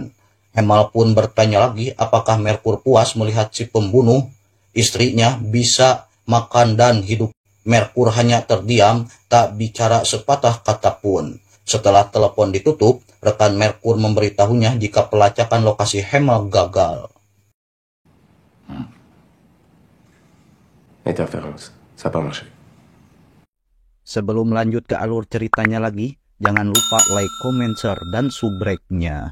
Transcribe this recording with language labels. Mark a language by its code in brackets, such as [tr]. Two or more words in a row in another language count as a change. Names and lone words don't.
[id] Hemal pun bertanya lagi apakah Merkur puas melihat si pembunuh istrinya bisa makan dan hidup. Merkur hanya terdiam, tak bicara sepatah kata pun. Setelah telepon ditutup, rekan Merkur memberitahunya jika pelacakan lokasi Hemal gagal. [fr] Interférence, ça n'a pas marché. [id] Sebelum lanjut ke alur ceritanya lagi, jangan lupa [en] like, comment, share, [id] dan subrek-nya.